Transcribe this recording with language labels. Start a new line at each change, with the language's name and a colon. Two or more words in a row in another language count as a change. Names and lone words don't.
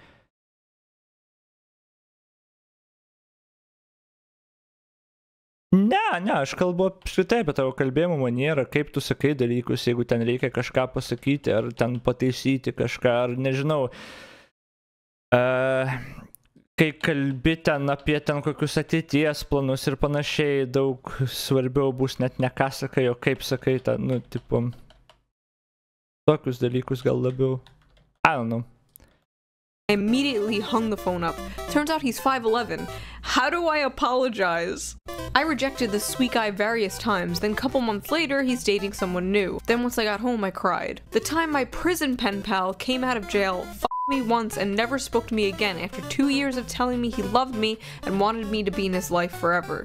Lithuanian: Ne, aš kalbu apskritai apie tavo kalbėjimo manierą, kaip tu sakai dalykus, jeigu ten reikia kažką pasakyti, ar ten pataisyti kažką, ar nežinau. Kai kalbi ten apie ten kokius ateities planus ir panašiai, daug svarbiau bus net ne ką sakai, o kaip sakai tą, nu, tipo, tokius dalykus gal labiau.
English: I don't know. I immediately hung the phone up. Turns out he's 5'11". How do I apologize? I rejected this sweet guy various times, then a couple months later, he's dating someone new. Then once I got home, I cried. The time my prison pen pal came out of jail, me once and never spoke to me again after 2 years of telling me he loved me and wanted me to be in his life forever.